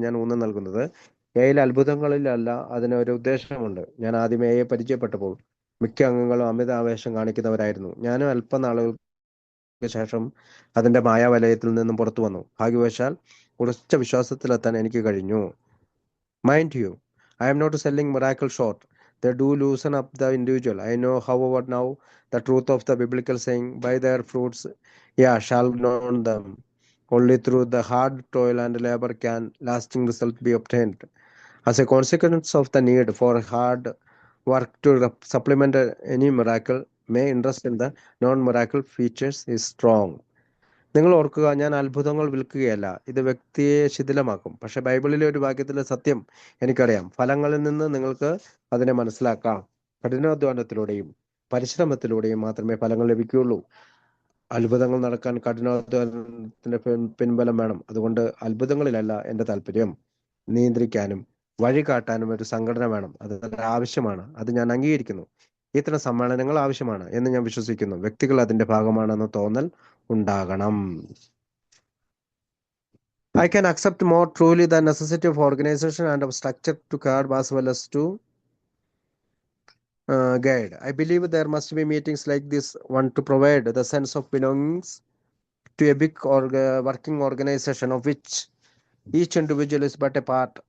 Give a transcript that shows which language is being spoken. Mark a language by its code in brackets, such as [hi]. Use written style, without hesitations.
[ml] ഞാൻ ഊന്നൽ നൽകുന്നത് അത്ഭുതങ്ങളിലല്ല, അതിനൊരു ഉദ്ദേശമുണ്ട്. ഞാൻ ആദ്യമേ പരിചയപ്പെട്ടപ്പോൾ മിക്ക അംഗങ്ങളും അമിത ആവേശം കാണിക്കുന്നവരായിരുന്നു. ഞാനും അല്പനാളുകൾക്ക് ശേഷം അതിന്റെ മായാവലയത്തിൽ നിന്നും പുറത്തു വന്നു. ഭാഗ്യവശാൽ ഉറച്ച വിശ്വാസത്തിലെത്താൻ എനിക്ക് കഴിഞ്ഞു. [en] Mind you, I am not selling miracle short. They do loosen up the individual. I know, however, now the truth of the biblical saying, by their fruits, yeah, shall know them. Only through the hard toil and labor can lasting result be obtained. As a consequence of the need for hard work to supplement any miracle, may interest in the non-miracle features is strong. [ml] നിങ്ങൾ ഓർക്കുക, ഞാൻ അത്ഭുതങ്ങൾ വിൽക്കുകയല്ല. ഇത് വ്യക്തിയെ ശിഥിലമാക്കും. പക്ഷെ ബൈബിളിലെ ഒരു വാക്യത്തിലെ സത്യം എനിക്കറിയാം. ഫലങ്ങളിൽ നിന്ന് നിങ്ങൾക്ക് അതിനെ മനസ്സിലാക്കാം. കഠിനാധ്വാനത്തിലൂടെയും പരിശ്രമത്തിലൂടെയും മാത്രമേ ഫലങ്ങൾ ലഭിക്കുകയുള്ളൂ. അത്ഭുതങ്ങൾ നടക്കാൻ കഠിനാധ്വാനത്തിന്റെ പിൻബലം വേണം. അതുകൊണ്ട് അത്ഭുതങ്ങളിലല്ല എൻ്റെ താല്പര്യം. നിയന്ത്രിക്കാനും വഴി കാട്ടാനും ഒരു സംഘടന വേണം. അത് ആവശ്യമാണ്. അത് ഞാൻ അംഗീകരിക്കുന്നു. ഇത്തരം സമ്മേളനങ്ങൾ ആവശ്യമാണ് എന്ന് ഞാൻ വിശ്വസിക്കുന്നു. വ്യക്തികൾ അതിന്റെ ഭാഗമാണെന്ന തോന്നൽ ഉണ്ടാകണം. [en] I can accept more truly the necessity of organization and of structure to guard as well as to guide. I believe there must be meetings like this one to provide the sense of belongings to a big working organization of which each individual is but a part.